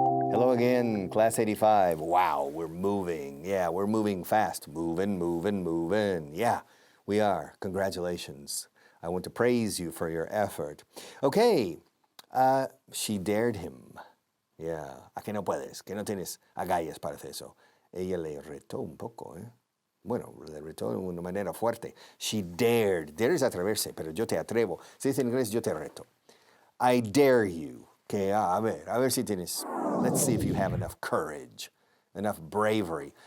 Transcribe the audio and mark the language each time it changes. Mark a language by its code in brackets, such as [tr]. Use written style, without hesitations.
[en] Hello again, class 85. Wow, we're moving. Yeah, we're moving fast. Moving, moving, moving. Yeah, we are. Congratulations. I want to praise you for your effort. Okay, she dared him. [es] Yeah, a que no puedes, que no tienes agallas para hacer eso. Ella le retó un poco, ¿eh? Bueno, le retó de una manera fuerte. [en] She dared. [es] Dare es atreverse, pero yo te atrevo. Se dice en inglés, yo te reto. [en] I dare you. [es] Que, a ver si tienes, [en] let's see if you have enough courage, enough bravery.